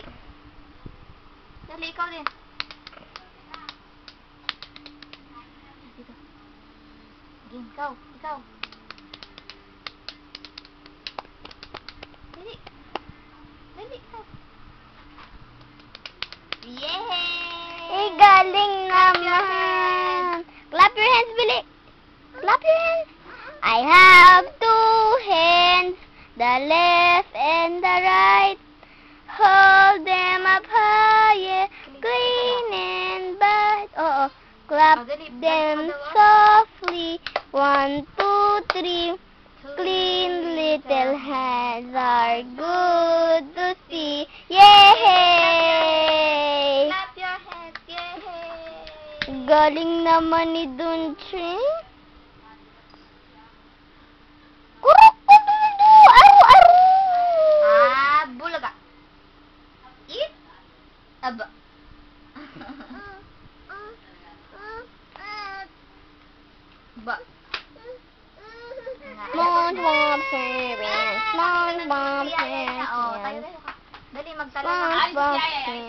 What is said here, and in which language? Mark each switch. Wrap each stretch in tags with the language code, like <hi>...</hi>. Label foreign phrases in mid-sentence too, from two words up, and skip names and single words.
<tl>Ikaw din. Dito. Again, ikaw. Dali, ikaw. Yay! Galing naman.</tl> <en>Clap your hands, Billy. Clap your hands. I have two hands, the left and the right. Hold them up high, clean and bright. Clap them softly. 1, 2, 3. Clean little hands are good to see. Yay! Clap your hands. Yay!</en> <tl>Galing naman ni Dunching. Bulaga. Eat. Aba. Ba. SpongeBob SquarePants. SpongeBob SquarePants. Dali, magtala ka.</tl>